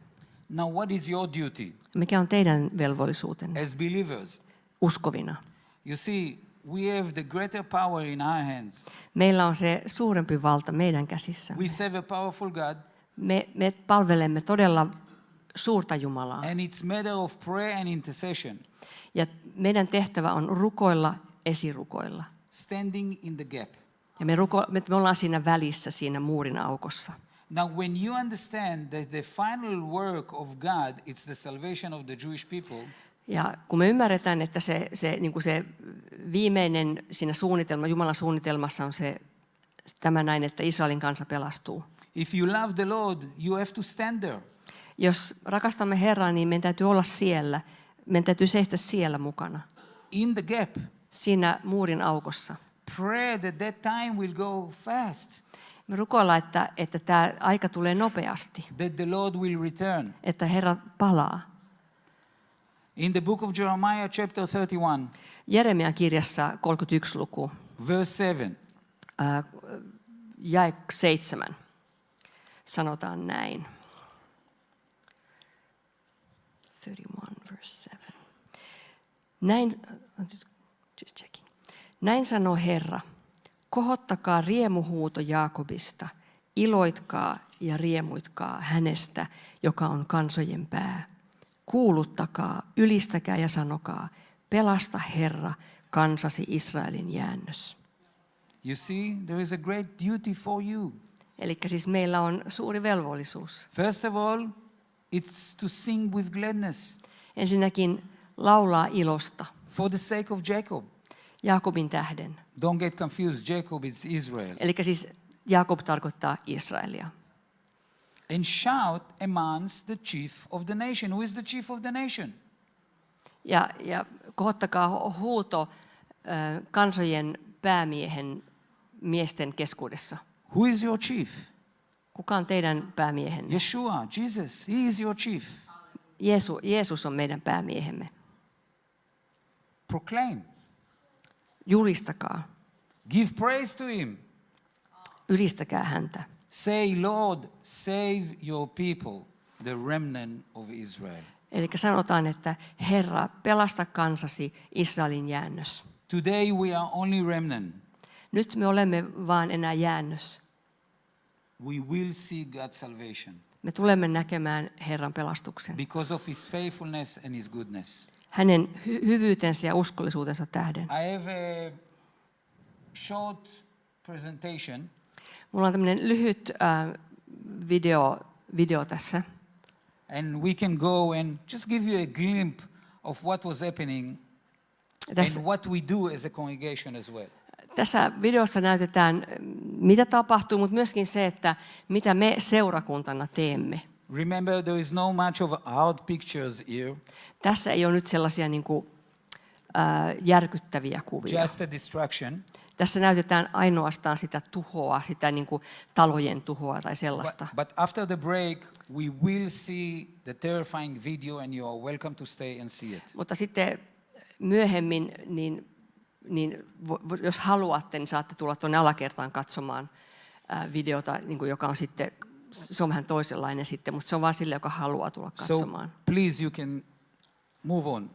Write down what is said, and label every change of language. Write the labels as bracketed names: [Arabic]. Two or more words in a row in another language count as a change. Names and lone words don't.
[English] Now what is your duty [Finnish] Mikä on teidän velvollisuutenne [English] as believers? [Finnish] uskovina? [English] You see, we have the greater power in our hands. [Finnish] Meillä on se suurempi valta meidän käsissämme. [English] We serve a powerful God, [Finnish] Me palvelemme todella suurta Jumalaa. [English] and it's matter of prayer and intercession, [Finnish] Ja meidän tehtävä on rukoilla, esirukoilla. [English] standing in the gap. [Finnish] Ja me ollaan siinä välissä, siinä muurin aukossa. [English] Now, when you understand that the final work of God, it's the salvation of the Jewish people, [Finnish] Ja kun me ymmärretään, että niin kuin se viimeinen siinä Jumalan suunnitelmassa on tämä näin, että Israelin kansa pelastuu. [English] if you love the Lord, you have to stand there. [Finnish] Jos rakastamme Herraa, niin meidän täytyy olla siellä. Meidän täytyy seistä siellä mukana, [English] In the gap, [Finnish] siinä muurin aukossa. [English] pray that time will go fast, [Finnish] Me rukoillaan, että tämä aika tulee nopeasti, [English] that the Lord will return. [Finnish] että Herra palaa. [English] In the book of Jeremiah, chapter 31, [Finnish] Jeremian kirjassa 31 luku, [English] verse 7, [Finnish] jae 7, sanotaan näin. [English] 31 verse 7. [Finnish] Näin sanoo Herra, kohottakaa riemuhuuto Jaakobista, iloitkaa ja riemuitkaa hänestä, joka on kansojen pää. Kuuluttakaa, ylistäkää ja sanokaa, pelasta Herra, kansasi Israelin jäännös. [English] you see, there is a great duty for you. [Finnish] Eli siis meillä on suuri velvollisuus. [English] First of all, it's to sing with gladness [Finnish] Ensinnäkin laulaa ilosta [English] for the sake of Jacob. [Finnish] Jaakobin tähden. [English] Don't get confused, Jacob is Israel. [Finnish] Eli siis Jaakob tarkoittaa Israelia. [English] And shout amongst the chief of the nation. Who is the chief of the nation? [Finnish] Ja kohottakaa huuto kansojen päämiehen miesten keskuudessa. [English] Who is your chief? [Finnish] Kuka on teidän päämiehenne? [English] Yeshua, Jesus, he is your chief. [Finnish] Jeesus on meidän päämiehemme. [English] Proclaim. [Finnish] Julistakaa, [English] Give praise to him. [Finnish] ylistäkää häntä. [English] Say, Lord, save your people, the remnant of Israel. [Finnish] Eli sanotaan, että Herra, pelasta kansasi Israelin jäännös. [English] Today we are only remnant. [Finnish] Nyt me olemme vaan enää jäännös. [English] We will see God's salvation [Finnish] Me tulemme näkemään Herran pelastuksen. [English] because of his faithfulness and his goodness. [Finnish] Hänen hyvyytensä ja uskollisuutensa tähden. [English] I have a short presentation. [Finnish] Mulla on tämmöinen lyhyt video tässä. [English] And we can go and just give you a glimpse of what was happening [Finnish] Tässä, [English] and what we do as a congregation as well. [Finnish] tässä videossa näytetään, mitä tapahtuu, mutta myöskin se, että mitä me seurakuntana teemme. [English] Remember, there is no much of out pictures here, [Finnish] Tässä ei ole nyt sellaisia niin kuin, järkyttäviä kuvia. [English] just a distraction. [Finnish] Tässä näytetään ainoastaan sitä tuhoa, sitä niin kuin talojen tuhoa tai sellaista. [English] But after the break, we will see the terrifying video and you are welcome to stay and see it. [Finnish] Mutta sitten myöhemmin, niin jos haluatte, niin saatte tulla tuonne alakertaan katsomaan videota, niin kuin joka on sitten, se on vähän toisenlainen sitten, mutta se on vain sille, joka haluaa tulla katsomaan. [English] So please, you can move on.